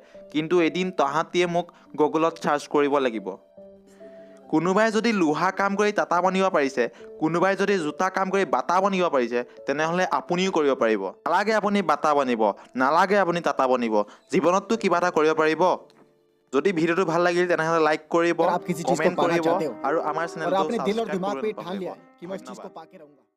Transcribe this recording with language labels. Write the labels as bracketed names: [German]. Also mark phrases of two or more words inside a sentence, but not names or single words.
[Assamese] কিন্তু এদিন তাহাঁতিয়ে মোক গুগলত ছাৰ্চ কৰিব লাগিব। কোনোবাই যদি লোহা কাম কৰি টাটা বনিব পাৰিছে, কোনোবাই যদি জোতা কাম কৰি বাটা বনিব পাৰিছে, তেনেহ'লে আপুনিও কৰিব পাৰিব। নালাগে আপুনি বাটা বনিব, নালাগে আপুনি টাটা বনিব, জীৱনততো কিবা এটা কৰিব পাৰিব। যদি ভিডিঅ'টো ভাল লাগিল তেনেহ'লে লাইক কৰিব, [Hindi] अगर आप किसी चीज को [Assamese] কমেণ্ট [Hindi] पाना [Assamese] কৰিব [Hindi] चाहते हो [Assamese] আৰু আমাৰ [Hindi] और [Assamese] চেনেলটো [Hindi] आपने दिल और [Assamese] ছাবস্ক্ৰাইব [Hindi] दिमाग पे [Assamese] কৰিবলৈ [Hindi] ठान लिया [Assamese] নাপাহৰিব। [Hindi] है कि मैं इस चीज को [Assamese] ধন্যবাদ। [Hindi] पाके रहूंगा।